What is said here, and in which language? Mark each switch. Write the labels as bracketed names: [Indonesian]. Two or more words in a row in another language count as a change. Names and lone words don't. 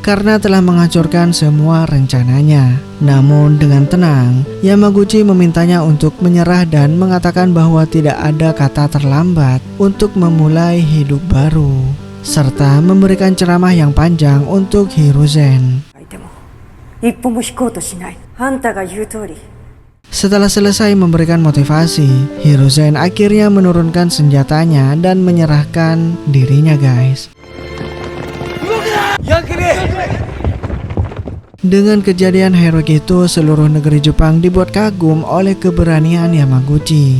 [Indonesian] karena telah menghancurkan semua rencananya. Namun dengan tenang, Yamaguchi memintanya untuk menyerah dan mengatakan bahwa tidak ada kata terlambat untuk memulai hidup baru, serta memberikan ceramah yang panjang untuk Hiruzen. [Japanese] 一歩も引こうとしない。あんたが言う通り。 [Indonesian] Setelah selesai memberikan motivasi, Hiruzen akhirnya menurunkan senjatanya dan menyerahkan dirinya, guys. Dengan kejadian heroik itu, seluruh negeri Jepang dibuat kagum oleh keberanian Yamaguchi.